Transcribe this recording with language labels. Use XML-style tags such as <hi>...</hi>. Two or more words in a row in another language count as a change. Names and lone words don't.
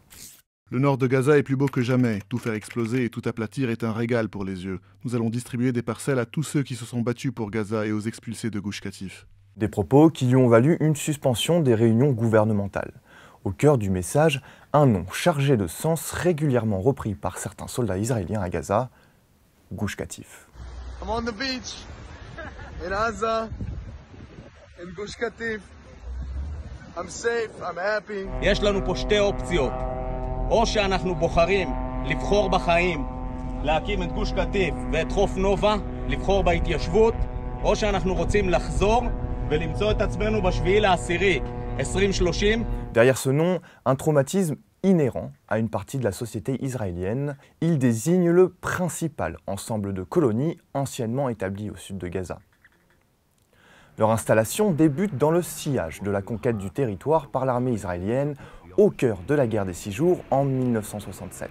<fr>Le nord de Gaza est plus beau que jamais. Tout faire exploser et tout aplatir est un régal pour les yeux. Nous allons distribuer des parcelles à tous ceux qui se sont battus pour Gaza et aux expulsés de Gush Katif. Des propos qui lui ont valu une suspension des réunions gouvernementales. Au cœur du message, un nom chargé de sens régulièrement repris par certains soldats israéliens à Gaza, Gush Katif.</fr> <en>I'm on the beach in Gaza, in Gush Katif. I'm safe, I'm happy.</en> <he>יש לנו פה שתי אופציות. או שאנחנו בוחרים לבחור בחיים, להקים את גוש קטיף ואת חוף נובה, לבחור בהתיישבות, או שאנחנו רוצים לחזור ולמצוא את עצמנו בשביעי לעשירי, 2030.</he> <fr>Derrière ce nom, un traumatisme inhérent à une partie de la société israélienne. Il désigne le principal ensemble de colonies anciennement établies au sud de Gaza. Leur installation débute dans le sillage de la conquête du territoire par l'armée israélienne au cœur de la guerre des 6 jours en 1967.</fr>